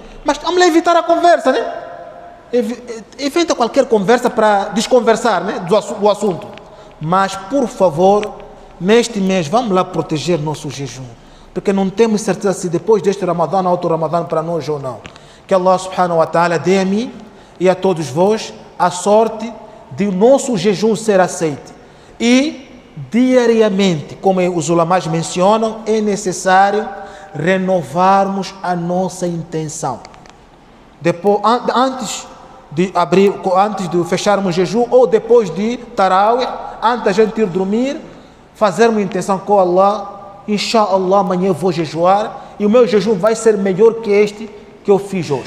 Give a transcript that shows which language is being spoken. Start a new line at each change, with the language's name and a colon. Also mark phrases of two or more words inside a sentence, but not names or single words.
Portuguese: Mas vamos lá evitar a conversa, né? Evita qualquer conversa para desconversar, né, do assunto. Mas, por favor, neste mês, vamos lá proteger nosso jejum, porque não temos certeza se depois deste Ramadã há outro Ramadã para nós ou não. Que Allah
Arabic: سبحانه وتعالى
Portuguese: dê a mim e a todos vós a sorte de o nosso jejum ser aceito. E diariamente, como os ulamás mencionam, é necessário renovarmos a nossa intenção. Depois, antes de fecharmos o jejum, ou depois de tarawih, antes da gente ir dormir, fazermos uma intenção com Allah: inshallah, amanhã eu vou jejuar e o meu jejum vai ser melhor que este que eu fiz hoje.